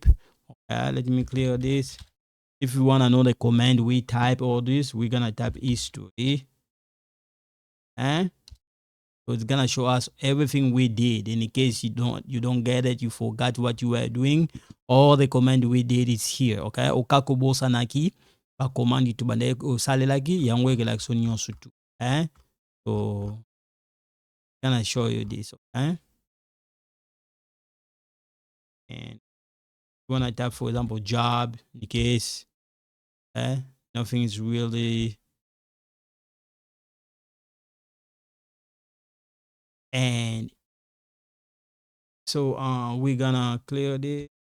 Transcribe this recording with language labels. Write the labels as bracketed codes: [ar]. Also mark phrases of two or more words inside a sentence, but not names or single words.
[en] Okay, let me clear this. If you wanna know the command we type, all this, we're gonna type history. Okay? So it's gonna show us everything we did. In case you don't get it, you forgot what you were doing. All the command we did is here. [ln] Okay. Okakobo sanaki ba command itu bande salelaki yango [en] like so [ln] nyonso tu. Okay. [en] So gonna show you this. Okay. And when I type, for example, job, in case nothing is really, and so we're gonna clear this.